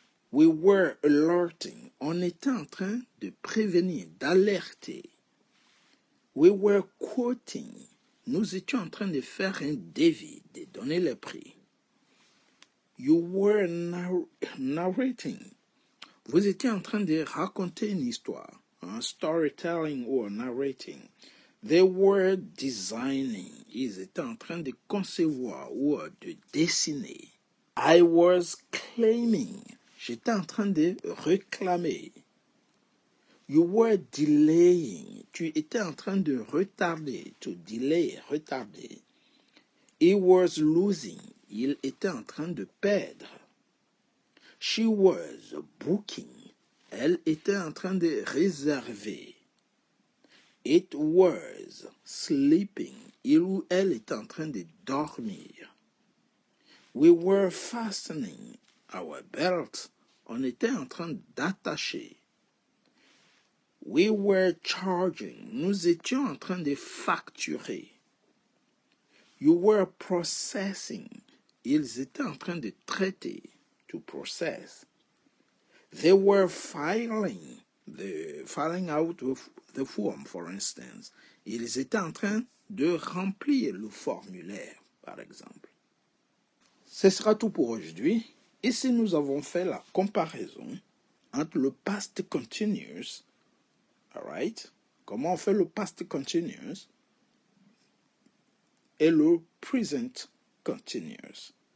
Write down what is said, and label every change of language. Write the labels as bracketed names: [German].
[English] We were alerting. [French] On était en train de prévenir, d'alerter. [English] We were quoting. [French] Nous étions en train de faire un devis, de donner le prix. [English] You were narrating. [French] Vous étiez en train de raconter une histoire. [English] Storytelling or narrating. They were designing. [French] Ils étaient en train de concevoir ou de dessiner. [English] I was claiming. [French] J'étais en train de réclamer. [English] You were delaying. [French] Tu étais en train de retarder. [English] To delay, retarder. He was losing. [French] Il était en train de perdre. [English] She was booking. [French] Elle était en train de réserver. [English] It was sleeping. [French] Il ou elle était en train de dormir. [English] We were fastening our belt. [French] On était en train d'attacher. [English] We were charging. [French] Nous étions en train de facturer. [English] You were processing. [French] Ils étaient en train de traiter. [English] To process. They were filing. the filling out of the form, for instance. [French] Ils étaient en train de remplir le formulaire, par exemple. Ce sera tout pour aujourd'hui. Ici, nous avons fait la comparaison entre le past continuous, alright? Comment on fait le past continuous et le present continuous.